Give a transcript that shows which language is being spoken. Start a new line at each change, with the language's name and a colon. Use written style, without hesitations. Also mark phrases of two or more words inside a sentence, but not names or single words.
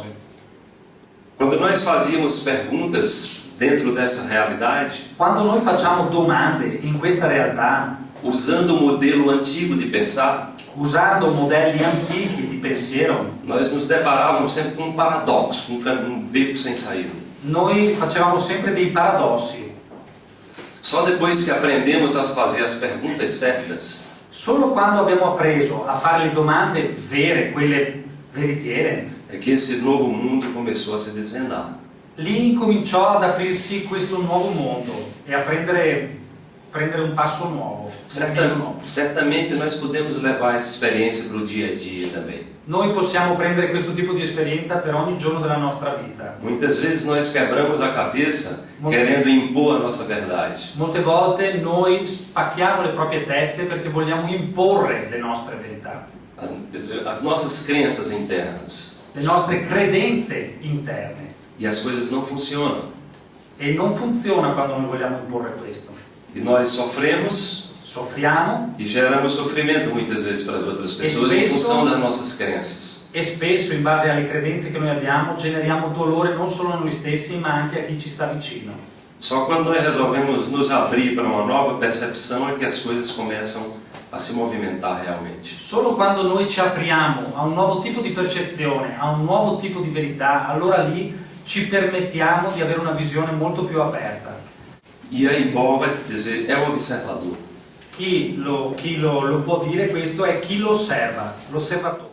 Portuguese: quando nós fazíamos perguntas dentro dessa realidade,
Italian: Quando noi facciamo domande in questa realtà,
Portuguese: usando o modelo antigo de pensar,
Italian: usando modelli antichi di pensiero,
Portuguese: nós nos deparávamos sempre com um paradoxo, um beco sem saída.
Italian: noi facevamo sempre dei paradossi.
Portuguese: Só depois que aprendemos a fazer as perguntas certas,
Italian: Solo quando abbiamo appreso a fare le domande vere, quelle veritiere,
Portuguese: é que esse novo mundo começou a se desvendar.
Italian: lì incominciò ad aprirsi questo nuovo mondo e a prendere un passo nuovo.
Portuguese: Certamente nós podemos levar essa experiência para o dia a dia também.
Italian: Noi possiamo prendere questo tipo di esperienza per ogni giorno della nostra vita.
Portuguese: Muitas vezes nós quebramos a cabeça querendo impor a nossa verdade.
Italian: Molte volte noi spacchiamo le proprie teste perché vogliamo imporre le nostre verità,
Portuguese: As nossas crenças internas.
Italian: le nostre credenze interne.
Portuguese: E as coisas não funcionam.
Italian: E non funziona quando noi vogliamo imporre questo.
Portuguese: E nós sofremos
Italian: Soffriamo
Portuguese: e geramos sofrimento muitas vezes para as outras pessoas em função das nossas crenças.
Italian: e spesso in base alle credenze che noi abbiamo generiamo dolore non solo a noi stessi ma anche a chi ci sta vicino.
Portuguese: Só quando nós resolvemos nos abrir para uma nova percepção é que as coisas começam a se movimentar realmente.
Italian: Solo quando noi ci apriamo a un nuovo tipo di percezione, a un nuovo tipo di verità, allora lì ci permettiamo di avere una visione molto più aperta.
Portuguese: E aí Paul vai dizer, é o observador.
Italian: Chi lo può dire questo è chi lo osserva, l'osservatore.